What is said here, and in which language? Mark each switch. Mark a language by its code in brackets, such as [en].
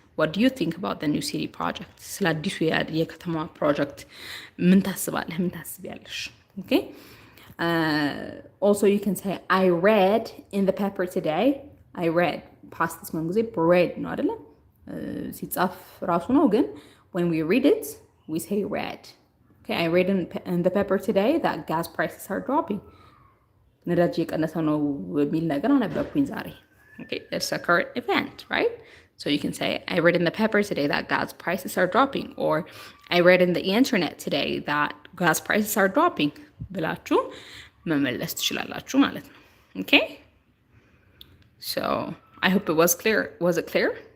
[en] What do you think about the new city project? [am] ስለ አዲሱ የከተማ ፕሮጀክት ምን ታስባለህ? ምን ታስቢያለሽ? Okay. [en] Also, you can say, I read in the paper today. I read. Past this one, read [am] ነው አይደለ? ሲጻፍ ራሱ ነው ግን [en] when we read it, we say read. Okay, I read in the paper today that gas prices are dropping. [am] ነዳጅ የቀነሰ ነው የሚል ነገር አነበብኩኝ ዛሬ። [en] Okay, it's a current event, right? So you can say, I read in the paper today that gas prices are dropping, or I read in the internet today that gas prices are dropping [am] ብላችሁ መመለስ ትችላላችሁ ማለት ነው። [en] Okay? So, I hope it was clear. Was it clear?